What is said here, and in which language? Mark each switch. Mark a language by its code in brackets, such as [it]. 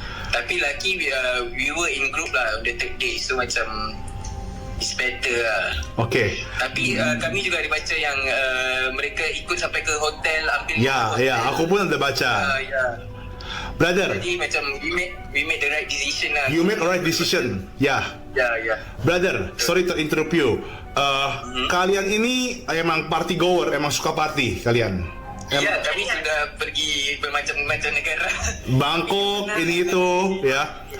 [en] Tapi lucky we were in group lah on the third day, so macam it's better lah. [ms] Tapi kami juga ada baca yang mereka ikut sampai ke hotel ambil hotel. Aku pun ada baca. Brother, jadi macam [en] we made the right decision lah. You made the right decision. Brother, sorry to interrupt you. [id] Kalian ini emang party goer, emang suka party kalian? Kami sudah pergi bermacam-macam negara. Bangkok, ini itu, ya.